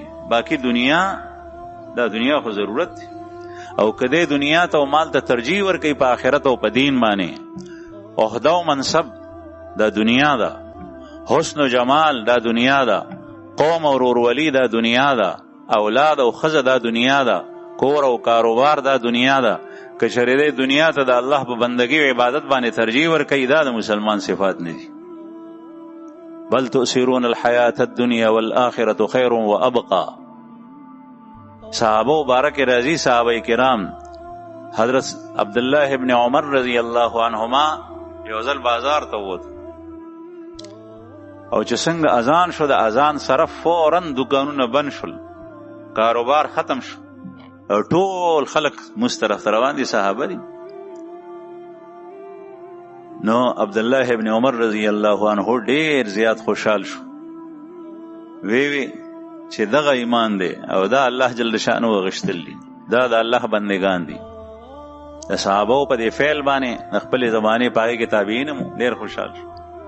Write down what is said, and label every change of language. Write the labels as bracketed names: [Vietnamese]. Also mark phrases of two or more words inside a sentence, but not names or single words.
[Pashto] باقی دنیا، دا دنیا خو ضرورت دی او کده دنیا ته او مال ته ترجیح ورکوي په آخرت او په دین باندې، عہده او منصب دا دنیا دا، حسن و جمال دا دنیا دا، قوم او ورورولي دا دنیا دا، اولاد او خزه دا دنیا دا، کور او کاروبار دا دنیا دا. که چېرې دنیا ته د الله په بندګۍ او عبادت باندې ترجیح ورکوي، دا د مسلمان صفات نه دي. [Arabic] بل تؤثرون الحیات الدنیا والآخرة خیر وابقى. [Pashto] صحابه مبارک رضی صحابه کرام، حضرت عبداللہ ابن عمر [Arabic] رضی اللہ عنہما [Pashto] یو ځل بازار ته ووت او چې څنګه اذان شو د اذان سره فوراً دکانونه بند شول، کاروبار ختم شو او ټول خلق مسترف روان دي، صحابه دي. نو عبداللہ ابن عمر [Arabic] رضی اللہ عنہ [Pashto] ډیر زیات خوشحال شو، وی چې دغه ایمان دی او دا الله [Arabic] جل شانه [Pashto] غشتل دي، دا د الله بندگان دي. د صحابه په دې فعل باندې خپل زمانه پای کې تابعین ډیر خوشحال شو.